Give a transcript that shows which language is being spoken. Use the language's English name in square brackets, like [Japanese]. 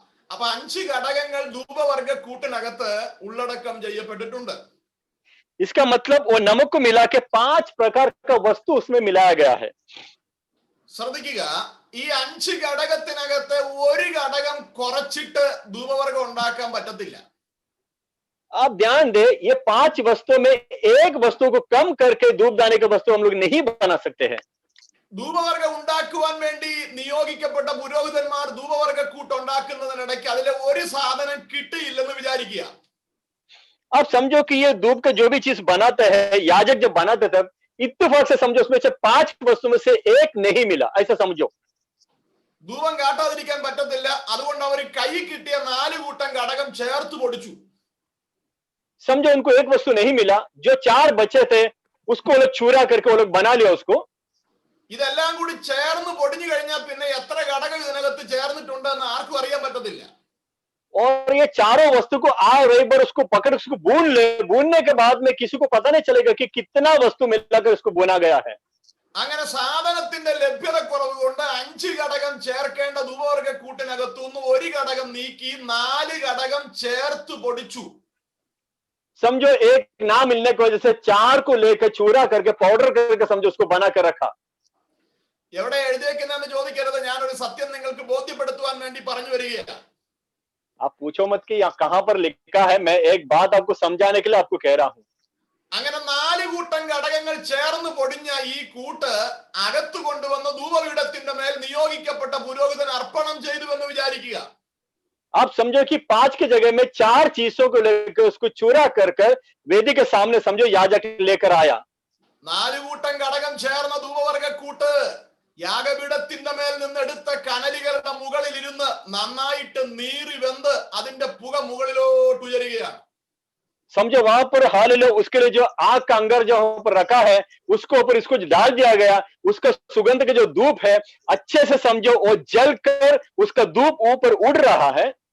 [Malayalam] അപ്പൊ 5 ഘടകങ്ങൾ ധൂപവർഗക്കൂട്ടിനകത്ത് ഉള്ളടക്കം ചെയ്യപ്പെട്ടിട്ടുണ്ട്. [Hindi] इसका मतलब वो नमक को मिला के 5 प्रकार का वस्तु उसमें मिलाया गया है. [Malayalam] ശ്രദ്ധിക്കുക, ഈ 5 ഘടകത്തിനകത്ത് ഒരു ഘടകം കുറച്ചിട്ട് ധൂപവർഗം ഉണ്ടാക്കാൻ പറ്റത്തില്ല. [Hindi] आप ध्यान दे, ये 5 वस्तुओं में एक वस्तु को कम करके धूपदानी की वस्तु हम लोग नहीं बना सकते हैं. [Malayalam] ധൂപവർഗം ഉണ്ടാക്കുവാൻ വേണ്ടി നിയോഗിക്കപ്പെട്ട പുരോഹിതന്മാർ ധൂപവർഗക്കൂട്ട് ഉണ്ടാക്കുന്നതിനിടയ്ക്ക് അതിലെ ഒരു സാധനം കിട്ടിയില്ലെന്ന് വിചാരിക്കുക. [Hindi] आप समझो कि ये धूप का जो भी चीज बनाते हैं, याजक जब बनाते थे, इत्तेफाक से समझो उसमें से 5 वस्तु में से एक नहीं मिला, ऐसा समझो. [Malayalam] ധൂപം കാട്ടാതിരിക്കാൻ പറ്റത്തില്ല. അതുകൊണ്ട് അവർ കൈ കിട്ടിയ 4 കൂട്ടം ഘടകം ചേർത്ത് പൊടിച്ചു. [Hindi] समझो उनको एक वस्तु नहीं मिला, जो 4 बचे थे उसको वो लोग चूरा करके वो लोग बना लिया उसको. [Malayalam] ഇതെല്ലാം കൂടി ചേർന്ന് പൊടിഞ്ഞു കഴിഞ്ഞാൽ പിന്നെ എത്ര ഘടകം ഇതിനകത്ത് ചേർന്നിട്ടുണ്ടെന്ന് ആർക്കും അറിയാൻ പറ്റത്തില്ല. [Hindi] और ये चारों वस्तु को एक बार उसको पकड़ उसको भून ले, भूनने के बाद में किसी को पता नहीं चलेगा कि कितना वस्तु मिलाकर उसको भुना गया है. [Malayalam] അങ്ങനെ സാധനത്തിന്റെ ലഭ്യതക്കുറവ് കൊണ്ട് 5 ഘടകം ചേർക്കേണ്ട ധൂപവർഗക്കൂട്ടിനകത്തുനിന്ന് ഒരു ഘടകം നീക്കി 4 ഘടകം ചേർത്ത് പൊടിച്ചു. [Hindi] समझो एक ना मिलने की वजह से 4 को लेकर चूरा करके पाउडर करके समझो उसको बना कर रखा. [Malayalam] എവിടെ എഴുതിയേക്കുന്നെന്ന് ചോദിക്കരുത്, ഞാനൊരു സത്യം നിങ്ങൾക്ക് ബോധ്യപ്പെടുത്തുവാൻ വേണ്ടി പറഞ്ഞു വരികയാണ്. [Hindi] आप पूछो मत कि यहाँ कहां पर लिखा है, मैं एक बात आपको समझाने के लिए आपको कह रहा हूं. [Malayalam] അങ്ങനെ 4 കൂട്ടം ഘടകങ്ങൾ ചേർന്ന് പൊടിഞ്ഞ ഈ കൂട്ട് അകത്തു കൊണ്ടുവന്ന ധൂപപീഠത്തിന്റെ മേൽ നിയോഗിക്കപ്പെട്ട പുരോഹിതൻ അർപ്പണം ചെയ്തുവെന്ന് വിചാരിക്കുക. [Hindi] आप समझो कि 5 की जगह में 4 चीजों को लेकर उसको चूरा कर वेदी के सामने समझो याजक लेकर आया. [Malayalam] 4 കൂട്ടം ഘടകം ചേർന്ന ധൂപവർഗക്കൂട്ട് യാഗപീഠത്തിന്റെ മേൽ നിന്നെടുത്ത കനലികളുടെ മുകളിൽ ഇരുന്ന് നന്നായിട്ട് നീറി വെന്ത് അതിന്റെ പുക മുകളിലോട്ട് ഉയരുകയാണ്. [Hindi] समझो वहां पर हाल लो, उसके लिए जो आग का अंगर जो पर रखा है उसको ऊपर इसको डाल दिया गया. उसका सुगंध का जो धूप है अच्छे से समझो वो जलकर उसका धूप ऊपर उड़ रहा है.